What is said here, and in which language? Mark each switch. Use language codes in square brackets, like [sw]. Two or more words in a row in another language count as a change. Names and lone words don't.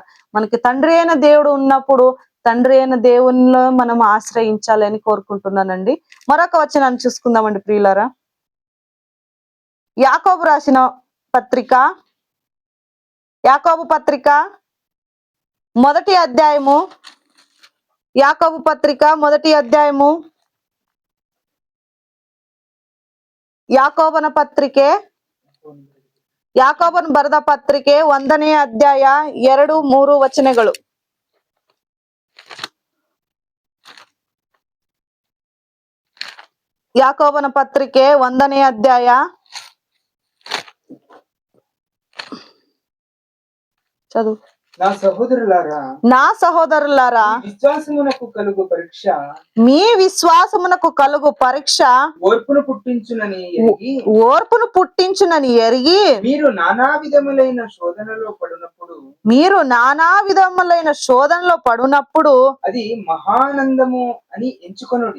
[te] మనకి తండ్రి అయిన దేవుడు ఉన్నప్పుడు తండ్రి అయిన దేవునిలో మనం ఆశ్రయించాలని కోరుకుంటున్నానండి. మరొక వచనాన్ని చూసుకుందామండి ప్రియులారా. యాకోబు రాసిన పత్రిక, యాకోబు పత్రిక మొదటి అధ్యాయము, యాకోబు పత్రిక మొదటి అధ్యాయము, [kn] ಯಾಕೋಬನ ಪತ್ರಿಕೆ ಯಾಕೋಬನ ಬರೆದ ಪತ್ರಿಕೆ 1ನೇ ಅಧ್ಯಾಯ 2-3 ವಚನಗಳು. ಯಾಕೋಬನ ಪತ್ರಿಕೆ 1ನೇ ಅಧ್ಯಾಯ చదువు. [te] నా సహోదరులారా మీ విశ్వాసమునకు కలుగు పరీక్ష ఓర్పును పుట్టించునని ఎరిగి మీరు నానా విధములైన శోధనలో పడునప్పుడు అది మహానందము అని ఎంచుకొనుడి.